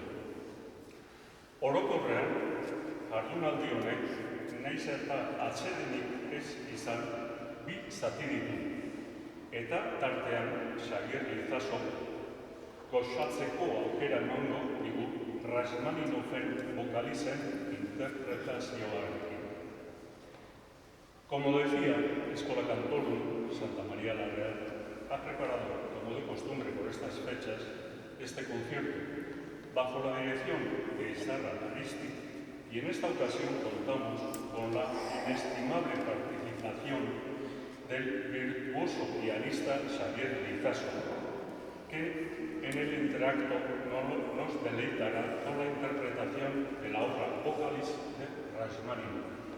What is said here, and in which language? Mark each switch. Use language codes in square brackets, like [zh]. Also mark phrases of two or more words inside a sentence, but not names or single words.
[eu] Orokorrean, jardunaldi honek, nahiz eta atsedenik ez izan, 2 zati ditu, eta tartean Xavier Lizaso gozatzeko aukera emango digu Rachmaninoffen bokalizen interpretazioarekin. [es] Como decía, Escola Cantorum Santa María la Real ha preparado, como de costumbre por estas fechas, este concierto bajo la dirección de Izarra Aristi, y en esta ocasión contamos con la inestimable participación del virtuoso pianista Xavier Lizaso, que en el interacto nos deleitará con la interpretación de la obra Vocalis de Rachmaninoff.